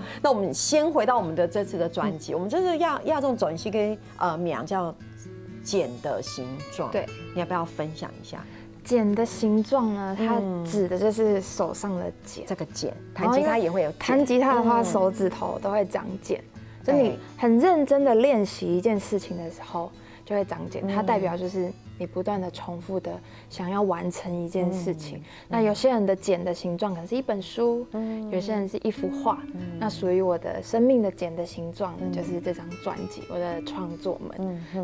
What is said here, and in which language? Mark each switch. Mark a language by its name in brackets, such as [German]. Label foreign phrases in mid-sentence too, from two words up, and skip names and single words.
[Chinese] 那我們先回到我們的這次的專輯，我們這次要這種專輯跟名叫繭的形狀，對，你要不要分享一下？繭的形狀呢？它指的就是手上的繭。這個繭，彈吉他也會有。彈吉他的話，手指頭都會長繭。就你很認真的練習一件事情的時候，就會長繭。它代表就是你不断的重复的想要完成一件事情。那有些人的茧的形状可能是一本书，有些人是一幅画。那属于我的生命的茧的形状呢，就是这张专辑，我的创作们。